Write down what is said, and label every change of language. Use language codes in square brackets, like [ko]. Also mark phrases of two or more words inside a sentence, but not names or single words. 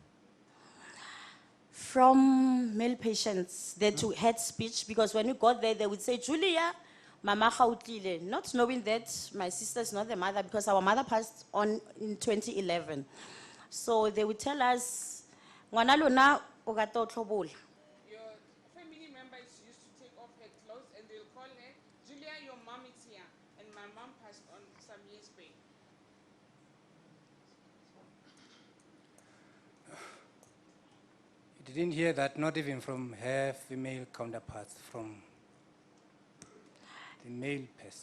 [en] From male patients that had speech, because when we got there, they would say, Julia, Mama Khautlile, not knowing that my sister is not the mother, because our mother passed on in 2011. So they would tell us, [st] "Ngwana lona o rata ho tlhobola." [en] Your family members used to take off her clothes and they'll call her, Julia, your mom is here. And my mom passed on some years back. You didn't hear that, not even from her female counterparts, from the male person.